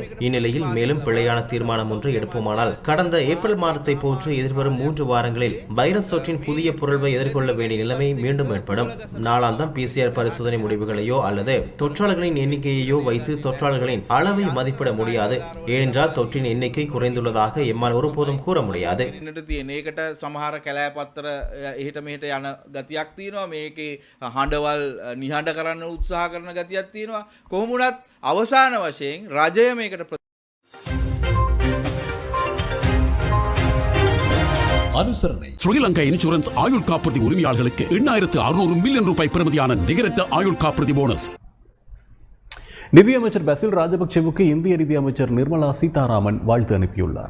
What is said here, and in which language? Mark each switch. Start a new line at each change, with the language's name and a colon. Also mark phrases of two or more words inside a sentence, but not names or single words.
Tamil: இந்நிலையில் மேலும் பிழையான தீர்மானம் ஒன்று எடுப்போமானால் கடந்த ஏப்ரல் மாதத்தை போன்று எதிர்வரும் 3 வாரங்களில் வைரஸ் தொற்றின் புதிய புரள்வை எதிர்கொள்ள வேண்டிய நிலைமை மீண்டும் ஏற்படும். நாளாந்தம் PCR பரிசோதனை முடிவுகளையோ அல்லது தொற்றாளர்களின் எண்ணிக்கையையோ வைத்து தொற்றாளர்களின் அளவை மதிப்பிட முடியாது. ஏனென்றால் தொற்றின் எண்ணிக்கை குறைந்துள்ளதாக எம்மால் ஒருபோதும் கூற முடியாது.
Sinhala: ඉන්නට තියෙන ඒකට සමහර කැලෑ පත්තර එහෙට මෙහෙට යන ගතියක් තියෙනවා. මේකේ හඬවල් නිහඬ කරන්න උත්සාහ කරන ගතියක් තියෙනවා. කොහොම වුණත් අවසාන වශයෙන් රජය මේකට
Tamil: அனுசரணை. ஸ்ரீலங்கா இன்சூரன்ஸ் ஆயுள் காப்புறுதி உரிமையாளர்களுக்கு 8600 மில்லியன் ரூபாய் பெறுமதியான நிகரற்ற ஆயுள் காப்புறுதி போனஸ். நிதியமைச்சர் பாசில் ராஜபக்சவுக்கு இந்திய நிதியமைச்சர் நிர்மலா சீதாராமன் வாழ்த்து அனுப்பியுள்ளார்.